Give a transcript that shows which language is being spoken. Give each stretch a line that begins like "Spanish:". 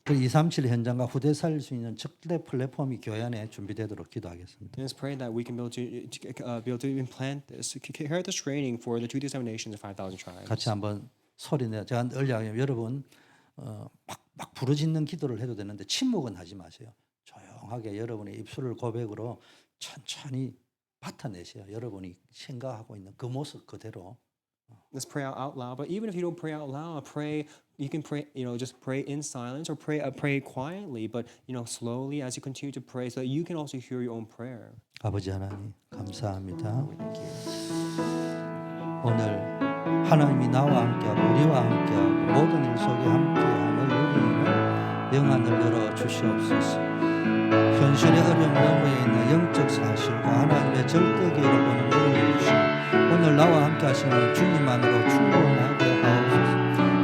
Korean: 그 237 현장과 후대 살릴 수 있는 적대 플랫폼이 교회 안에 준비되도록 기도하겠습니다. And let's pray that we can be able to implant this, carry out this training for the 2,000 nations and 5,000 tribes. 같이 한번 소리내. 제가 얼리하면 여러분 막 부르짖는 기도를 해도 되는데 침묵은 하지 마세요. 조용하게 여러분의 입술을 고백으로 천천히 뱉어내세요. 여러분이 생각하고 있는 그 모습 그대로.
English: Let's pray out loud. But even if you don't pray out loud, pray. You can pray. Just pray in silence or pray quietly. But slowly as you continue to pray, so that you can also hear your own prayer.
Korean: 아버지 하나님 감사합니다.
English: Thank you.
Korean: 오늘 하나님이 나와 함께하고 우리와 함께하고 모든 일 속에 함께함을 누리는 영안을 열어 주시옵소서. 현실의 어려움 너머에 있는 영적 사실과 하나님의 절대 계획을 보는 눈을 주시고 오늘 나와 함께 하시는 주님만으로 충분하게 하옵소서.